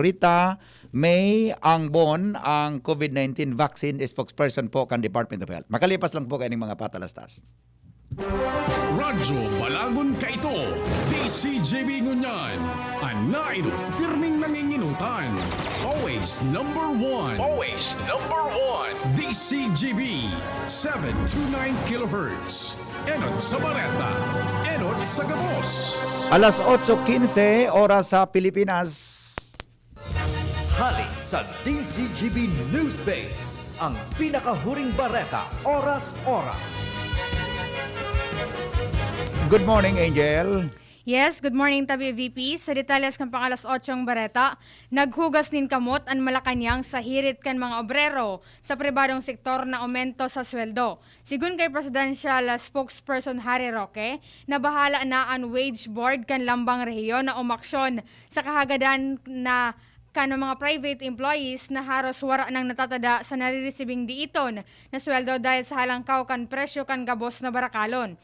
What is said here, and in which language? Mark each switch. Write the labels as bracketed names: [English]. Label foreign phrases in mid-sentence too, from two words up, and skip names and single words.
[Bikol] Rita May Angbon, ang COVID-19 vaccine spokesperson po kan Department of Health. [Filipino] Makalipas lang po kayo ng mga patalastas. [Bikol] Radyo Balagon Kaito, DCJB Ngunyan, Anairo, pirming nanginginutan. [English] Always number one. Always number one. DCJB, 729 kHz. [Bikol] Enot sa Bareta, Enot sa Gabos. Alas 8:15 oras sa Pilipinas. Hali sa DCGB Newsbase, ang pinakahuring bareta, oras-oras. [English] Good morning, Angel. Yes, good morning tabi VP. [Bikol] Sa detalles kan pang alas 8 bareta, naghugas nin kamot ang Malacanang sa hirit kan mga obrero sa pribadong sektor na aumento sa sweldo. Sigun kay Presidential Spokesperson Harry Roque, nabahala na ang wage board kan lambang rehiyon na umaksyon sa kahagadan na kano mga [English] private employees [Bikol] na haros wara nang natatada sa nare-receiving diiton na sweldo dahil sa halangkaw kan presyo kan gabos na barakalon.